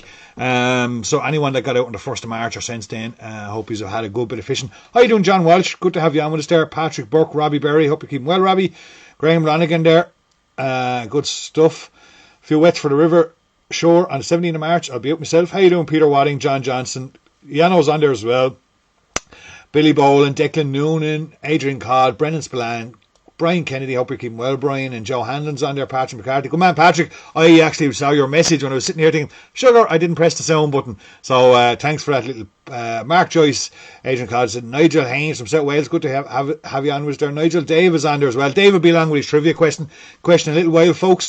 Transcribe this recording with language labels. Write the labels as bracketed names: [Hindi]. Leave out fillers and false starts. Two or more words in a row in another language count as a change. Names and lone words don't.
[English] So anyone that got out on the 1st of March or since then, I hope you've had a good bit of fishing. How you doing, John Walsh? Good to have you on with us there. Patrick Burke, Robbie Berry, hope you're keeping well, Robbie. Graham Lanigan there, good stuff. A few wets for the river shore on the 17th of March. I'll be out myself. How you doing, Peter Wadding, John Johnson? Yano's on there as well. Billy Boland, Declan Noonan, Adrian Codd, Brendan Spillane, Brian Kennedy, hope you're keeping well, Brian, and Joe Hanlon's on there, Patrick McCarthy. Good man, Patrick. I actually saw your message when I was sitting here thinking, sugar, I didn't press the sound button. So thanks for that little. Mark Joyce, Adrian Codd said, Nigel Haynes from South Wales, good to have you on with us there. Nigel, Dave is on there as well. Dave will be along with his trivia question in a little while, folks.